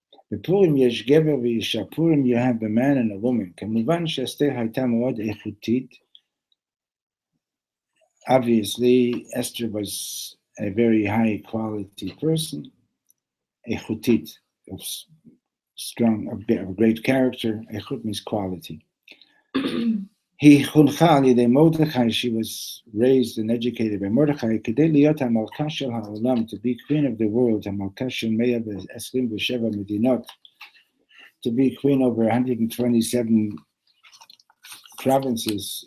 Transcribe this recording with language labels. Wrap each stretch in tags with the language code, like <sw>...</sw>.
<he>בפורים יש גבר ואישה.</he> <en>Purim you have a man and a woman.</en> <he>כמובן שאסתר הייתה מאוד איכותית.</he> <en>Obviously, Esther was a very high quality person. איכותית, of strong, of great character. איכות means quality.</en> <he>היא חונכה על ידי מרדכי,</he> <en>she was raised and educated by Mordechai,</en> <he>כדי להיות המלכה של העולם,</he> <en>to be queen of the world,</en> <he>המלכה של 127 מדינות,</he> <en>to be queen over 127 provinces.</en>